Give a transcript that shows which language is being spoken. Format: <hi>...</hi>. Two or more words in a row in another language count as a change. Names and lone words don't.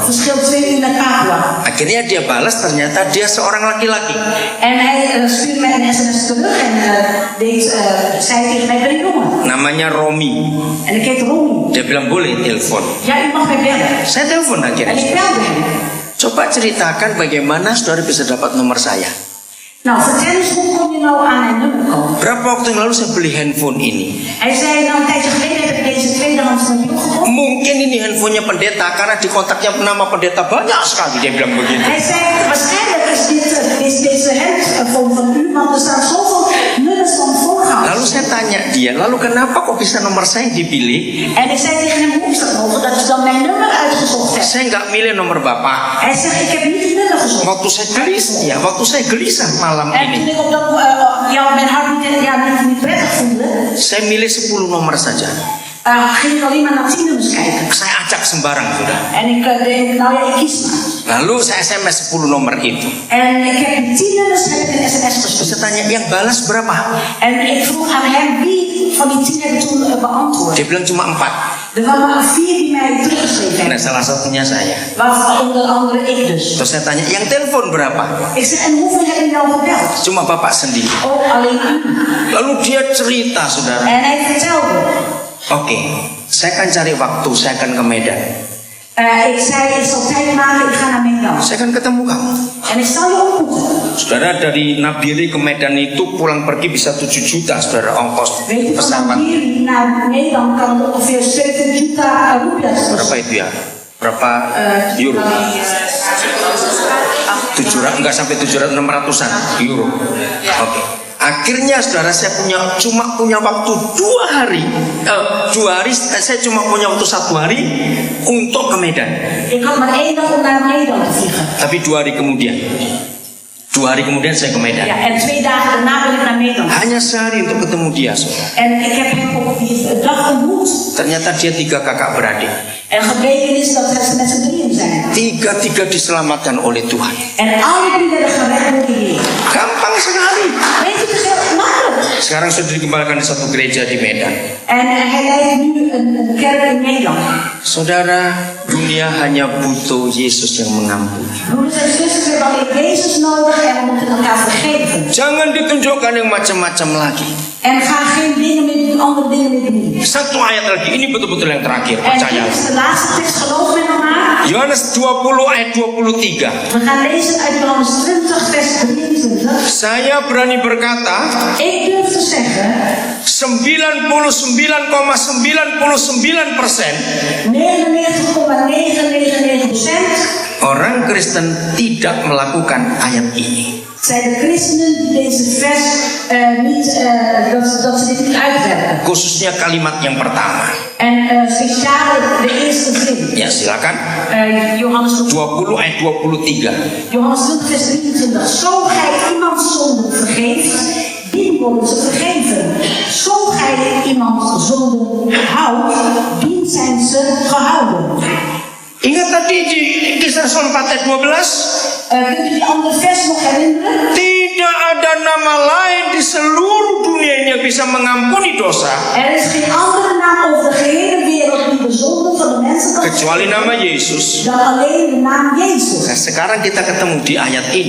<nl>Verschil 2 uur met Papua.</nl> <id>Akhirnya dia balas, ternyata dia seorang laki-laki.</id> <nl>En hij stuurde mij een sms terug en zei tegen mij, ben ik jongen.</nl> <id>Namanya Romi.</id> <nl>En ik heet Romy.</nl> <id>Dia bilang boleh telepon.</id> <nl>Ja, u mag mij bellen.</nl> <id>Saya telepon</id> <nl>En</nl> <id>akhirnya.</id> <nl>ik belde hem.</nl> <id>Coba ceritakan bagaimana saudara bisa dapat nomor saya.</id> <nl>Nou, vertel eens, hoe kon je nou aan mijn nummer komen?</nl> <id>Berapa waktu yang lalu saya beli handphone ini?</id> <nl>Hij zei, nou, een tijdje geleden heb ik deze tweedehands mobiel gekocht.</nl> <id>Mungkin ini handphonenya pendeta, karena di kontaknya nama pendeta banyak sekali. Dia bilang begitu.</id> <nl>Hij zei, waarschijnlijk is deze handphone van u, want er staan zoveel nummers van voorgangers.</nl> <id>Lalu saya tanya dia, lalu kenapa kok bisa nomor saya yang dipilih?</id> <nl>En ik zei tegen hem, hoe is dat mogelijk dat u dan mijn nummer uitgezocht hebt?</nl> <id>Saya nggak milih nomor bapak.</id> <nl>Hij zegt, ik heb niet het nummer gezocht.</nl> <id>Waktu saya gelisah malam</id> <nl>En toen</nl> <id>ini,</id> <nl>ik op dat mijn hart niet prettig voelde,</nl> <id>saya milih 10 nomor saja.</id> <nl>ging ik alleen maar naar 10 nummers kijken.</nl> <id>Saya acak sembarang sudah.</id> <nl>En ik denk, nou ja, ik kies maar.</nl> <id>Lalu saya SMS 10 nomor itu.</id> <nl>En ik heb die 10 nummers heb ik een sms</nl> <id>Terus</id> <nl>gestuurd.</nl> <id>saya tanya, yang balas berapa?</id> <nl>En ik vroeg aan hem, wie van die 10 hebben toen beantwoord.</nl> <id>Dia bilang cuma 4.</id> <nl>Er waren maar 4 die mij teruggeschreven</nl> <id>Nah,</id> <nl>hebben.</nl> <id>salah satunya saya.</id> <nl>Waarvan onder andere ik dus.</nl> <id>Terus saya tanya, yang telepon berapa?</id> <nl>Ik zeg, en hoeveel hebben jullie nou gebeld?</nl> <id>Cuma bapak sendiri.</id> <nl>Oh, alleen u.</nl> <id>Lalu dia cerita, saudara.</id> <nl>En hij vertelde.</nl> <id>Oke, saya akan cari waktu, saya akan ke Medan.</id> <nl>Ik zei, ik zal tijd maken, ik ga naar Medan.</nl> <id>Saya akan ketemu kamu.</id> <nl>En ik zal je ontmoeten.</nl> <id>Saudara, dari Nabire ke Medan itu pulang pergi bisa 7 juta, saudara, ongkos</id> <nl>Weet je, van</nl> <id>pesawat.</id> <nl>hier naar Nederland kan het ongeveer 7 juta rupiah</nl> <id>Berapa</id> <nl>kosten.</nl> <id>itu ya? Berapa euro? 700, enggak sampai 700, 600-an euro. Oke. Akhirnya saudara, saya cuma punya waktu 2 hari. 2 hari, saya cuma punya waktu 1 hari untuk ke Medan.</id> <nl>Ik had maar 1 dag om naar Nederland te vliegen.</nl> <id>Tapi 2 hari kemudian, 2 hari kemudian saya ke Medan.</id> <nl>Ja, en 2 dagen daarna ben ik naar Nederland.</nl> <id>Hanya sehari untuk ketemu dia, saudara.</id> <nl>En ik heb hem op die dag ontmoet.</nl> <id>Ternyata dia 3 kakak beradik.</id> <nl>En gebleken is dat ze met z'n drieën zijn.</nl> <id>3 diselamatkan oleh Tuhan.</id> <nl>En alle 3 werden gered door de Heer.</nl> <id>Gampang sekali.</id> <nl>Weet je, het is heel makkelijk.</nl> <id>Sekarang sudah dikembalikan di satu gereja di Medan.</id> <nl>En hij leidt nu een kerk in Nederland.</nl> <id>Saudara, dunia hanya butuh Yesus yang mengampuni.</id> <nl>Broeders en zusters, we hebben alleen Jezus nodig en we moeten elkaar vergeven.</nl> <id>Jangan ditunjukkan yang macam-macam lagi.</id> <nl>En ga geen dingen meer doen, andere dingen meer doen.</nl> <id>Satu ayat lagi, ini betul-betul yang terakhir,</id> <nl>En</nl> <id>percaya.</id> <nl>dit is de laatste tekst, geloof me nog maar.</nl> <id>Yohanes 20 ayat 23.</id> <nl>We gaan lezen uit Johannes 20, vers 23.</nl> <id>Saya berani berkata,</id> <nl>Ik durf te zeggen, 99,99% 99,999%</nl> <id>orang Kristen tidak melakukan ayat ini.</id> <nl>zijn de christenen die deze vers dat ze dit niet uitwerken.</nl> <id>Khususnya kalimat yang pertama.</id> <nl>En speciaal de eerste zin.</nl> <id>Ya, silakan. Johannes 20 ayat 23.</id> <nl>Johannes 20 vers 23. Zo gij iemand zonde vergeeft, dien worden ze vergeven. Zo gij iemand zonde houdt, dien zijn ze gehouden.</nl> <id>Ingat tadi di Kisah Rasul 4 ayat 12?</id> <nl>Kunt u die andere vers nog herinneren?</nl> <id>Tidak ada nama lain di seluruh dunia ini yang bisa mengampuni dosa</id> <nl>Er is geen andere naam over de gehele wereld die de zonde van de mensen kan</nl> <id>kecuali nama Yesus.</id> <nl>dan alleen de naam Jezus.</nl> <id>Nah, sekarang kita ketemu di ayat ini.</id>